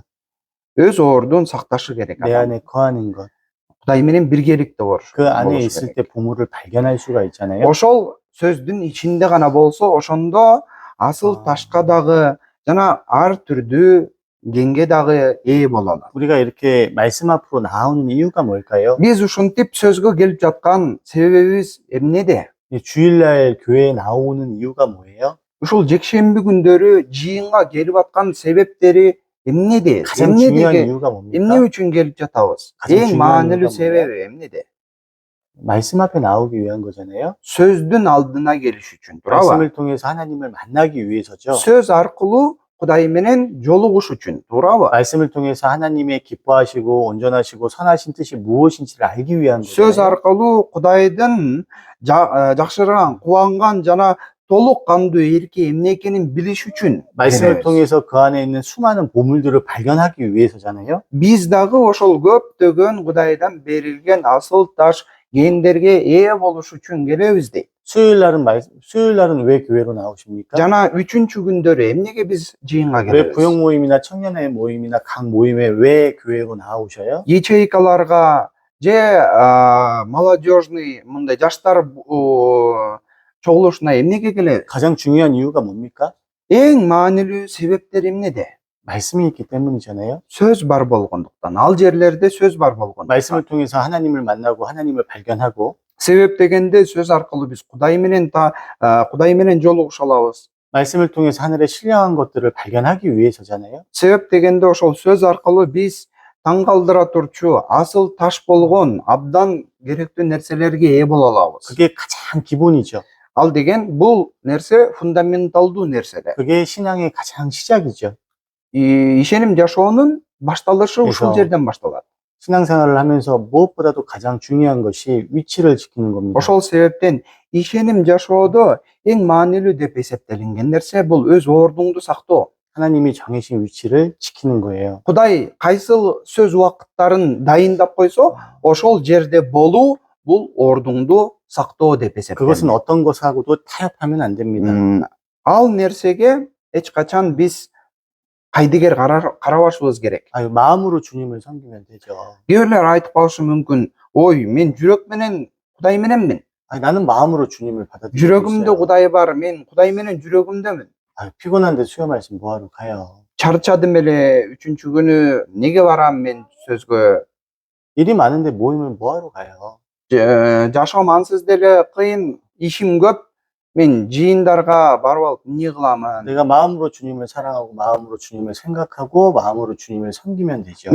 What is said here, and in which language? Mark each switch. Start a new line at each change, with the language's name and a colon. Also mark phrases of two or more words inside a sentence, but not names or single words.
Kyrgyz: Өз ордун сакташы керек
Korean: 내
Kyrgyz: адам.
Korean: 안에 거하는 것,
Kyrgyz: Кудай менен биргеликте
Korean: 그 안에
Kyrgyz: болуш
Korean: 있을
Kyrgyz: керек.
Korean: 때 보물을 발견할 수가 있잖아요.
Kyrgyz: Ошол сөздүн ичинде гана болсо, ошондо асыл ташка дагы жана ар түрдүү кенге дагы ээ боло алат.
Korean: 우리가 이렇게 말씀 앞으로 나오는 이유가 뭘까요?
Kyrgyz: Биз ушинтип сөзгө келип жаткан себебибиз эмнеде?
Korean: 이 주일날 교회에 나오는 이유가 뭐예요?
Kyrgyz: Ушул жекшемби күндөрү жыйынга келип аткан себептери эмнеде?
Korean: 가장 중요한 이유가 뭡니까?
Kyrgyz: эмне үчүн келип жатабыз?
Korean: 가장
Kyrgyz: Эң
Korean: 중요한
Kyrgyz: маанилүү
Korean: 이유가
Kyrgyz: себеби эмнеде?
Korean: 말씀 앞에 나오기 위한 거잖아요.
Kyrgyz: Сөздүн алдына келиш үчүн, туурабы?
Korean: 말씀을 통해서 하나님을 만나기 위해서죠.
Kyrgyz: Сөз аркылуу Кудай менен жолугуш үчүн, туурабы?
Korean: 말씀을 통해서 하나님의 기뻐하시고 온전하시고 선하신 뜻이 무엇인지를 알기 위한
Kyrgyz: Сөз
Korean: 거잖아요.
Kyrgyz: аркылуу Кудайдын жакшырган, кубанган жана толук кандуу эрки эмне экенин билиш үчүн
Korean: 말씀을
Kyrgyz: беребиз.
Korean: 통해서 그 안에 있는 수많은 보물들을 발견하기 위해서잖아요.
Kyrgyz: Биз дагы ошол көптөгөн Кудайдан берилген асыл таш кендерге ээ болуш үчүн келебиз дейт.
Korean: 수요일날은 왜 교회로 나오십니까?
Kyrgyz: Жана үчүнчү күндөрү эмнеге биз жыйынга
Korean: 왜
Kyrgyz: келебиз?
Korean: 부영 모임이나 청년회 모임이나 각 모임에 왜 교회로 나오셔요?
Kyrgyz: Ячейкаларга же молодежный мындай жаштар чогулушуна эмнеге келебиз?
Korean: 가장 중요한 이유가 뭡니까?
Kyrgyz: Эң маанилүү себептер эмнеде?
Korean: 말씀이 있기 때문이잖아요.
Kyrgyz: Сөз бар болгондуктан, ал жерлерде сөз бар болгондуктан.
Korean: 말씀을 통해서 하나님을 만나고 하나님을 발견하고
Kyrgyz: Себеп дегенде сөз аркылуу биз Кудай менен жолугуша алабыз.
Korean: 말씀을 통해서 하늘의 신령한 것들을 발견하기 위해서잖아요.
Kyrgyz: Себеп дегенде ошол сөз аркылуу биз таң калтыра турчу асыл таш болгон абдан керектүү нерселерге ээ боло алабыз.
Korean: 그게 가장 기본이죠.
Kyrgyz: Ал деген бул нерсе фундаменталдуу нерселер.
Korean: 그게 신앙의 가장 시작이죠.
Kyrgyz: Ишеним жашоонун башталышы ушул
Korean: 그래서
Kyrgyz: жерден башталат.
Korean: 신앙생활을 하면서 무엇보다도 가장 중요한 것이 위치를 지키는 겁니다.
Kyrgyz: Ошол себептен ишеним жашоодо эң маанилүү деп эсептелинген нерсе бул өз ордуңду сактоо.
Korean: 하나님이 정해진 위치를 지키는 거예요.
Kyrgyz: Кудай кайсыл сөз убакыттарын дайындап койсо, ошол жерде болуу бул ордуңду сактоо деп
Korean: 그것은
Kyrgyz: эсептелет.
Korean: 어떤 것하고도 타협하면 안 됩니다.
Kyrgyz: Ал нерсеге эч качан биз кайдыгер карабашыбыз керек.
Korean: 아유, 마음으로 주님을 섬기면 되죠.
Kyrgyz: Кээ бирлер айтып калышы мүмкүн, ой, мен жүрөк менен Кудай мененмин.
Korean: 아니, 나는 마음으로 주님을 받아들이고
Kyrgyz: жүрөгүмдө
Korean: 있어요.
Kyrgyz: Кудай бар, мен Кудай менен жүрөгүмдөмүн.
Korean: 아유, 피곤한데 수요 말씀 뭐하러 가요?
Kyrgyz: Чарчадым эле, үчүнчү күнү эмнеге барам мен сөзгө?
Korean: 일이 많은데 모임을 뭐하러 가요?
Kyrgyz: Жашоом ансыз деле кыйын, ишим көп. Мен жыйындарга барып алып эмне кыламын?
Korean: 내가 마음으로 주님을 사랑하고 마음으로 주님을 생각하고 마음으로 주님을 섬기면 되죠.